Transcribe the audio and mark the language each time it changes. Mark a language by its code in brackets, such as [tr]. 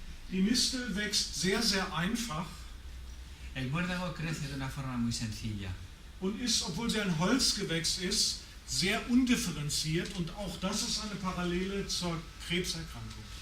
[de] Die Mistel wächst sehr, sehr einfach [es] El muérdago crece de una forma muy sencilla [de] und ist, obwohl sie ein Holzgewächs ist, sehr undifferenziert, und auch das ist eine Parallele zur Krebserkrankung.